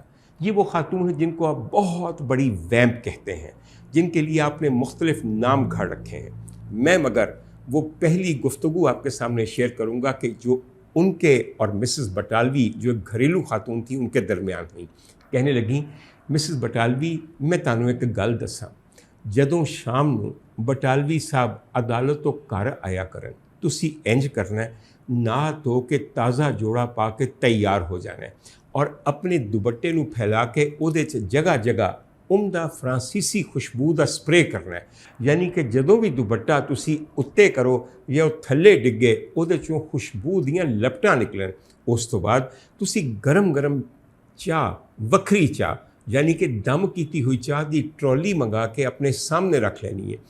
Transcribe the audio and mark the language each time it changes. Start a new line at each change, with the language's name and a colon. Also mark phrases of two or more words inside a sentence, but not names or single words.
Urdu: یہ وہ خاتون ہیں جن کو آپ بہت بڑی ویمپ کہتے ہیں، جن کے لیے آپ نے مختلف نام گھڑ رکھے ہیں۔ میں مگر وہ پہلی گفتگو آپ کے سامنے شیئر کروں گا کہ جو ان کے اور مسز بٹالوی جو ایک گھریلو خاتون تھیں ان کے درمیان ہوئی۔ کہنے لگیں،
Punjabi: مسز بٹالوی میں تانوں ایک گل دساں، جدوں شام نو بٹالوی صاحب عدالتوں گھر آیا کرن تسی انج کرنا ہے، نہ تو کہ تازہ جوڑا پا کے تیار ہو جانا ہے اور اپنے دوپٹے نو پھیلا کے او دے چ جگہ جگہ عمدہ فرانسیسی خوشبو ਦਾ ਸਪਰੇ ਕਰਨਾ ਹੈ, ਯਾਨੀ ਕਿ ਜਦੋਂ ਵੀ ਦੁਪੱਟਾ ਤੁਸੀਂ ਉੱਤੇ ਕਰੋ ਜਾਂ ਉਹ ਥੱਲੇ ਡਿੱਗੇ ਉਹਦੇ ਚੋਂ ਖੁਸ਼ਬੂ ਦੀਆਂ ਲਪਟਾਂ ਨਿਕਲਣ। ਉਸ ਤੋਂ ਬਾਅਦ ਤੁਸੀਂ ਗਰਮ ਚਾਹ, ਵੱਖਰੀ ਚਾਹ ਯਾਨੀ ਕਿ ਦਮ ਕੀਤੀ ਹੋਈ ਚਾਹ ਦੀ ਟਰੋਲੀ ਮੰਗਾ ਕੇ ਆਪਣੇ ਸਾਹਮਣੇ ਰੱਖ ਲੈਣੀ ਹੈ।